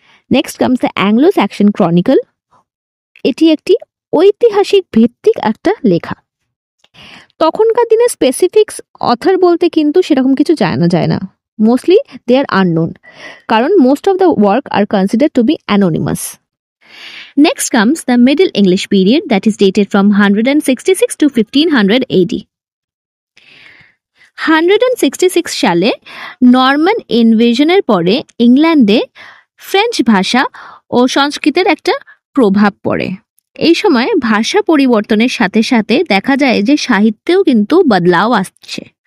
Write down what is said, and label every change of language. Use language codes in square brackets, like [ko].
[en] next comes [bn] the Anglo Saxon chronicle, এটি একটি ঐতিহাসিক ভিত্তিক একটা লেখা। তখনকার দিনে স্পেসিফিক্স অথর বলতে কিন্তু সেরকম কিছু জানা যায় না। [en] mostly they are unknown, [bn] কারণ [en] Most of the work are considered to be anonymous. Next comes the Middle English period, that is dated from 166 to 1500 AD. [bn] 166 সালে নরমান ইনভেশনের পরে ইংল্যান্ডে ফ্রেঞ্চ ভাষা ও সংস্কৃতের একটা প্রভাব পড়ে। এই সময় ভাষা পরিবর্তনের সাথে সাথে দেখা যায় যে সাহিত্যেও কিন্তু বদলাও আসছে।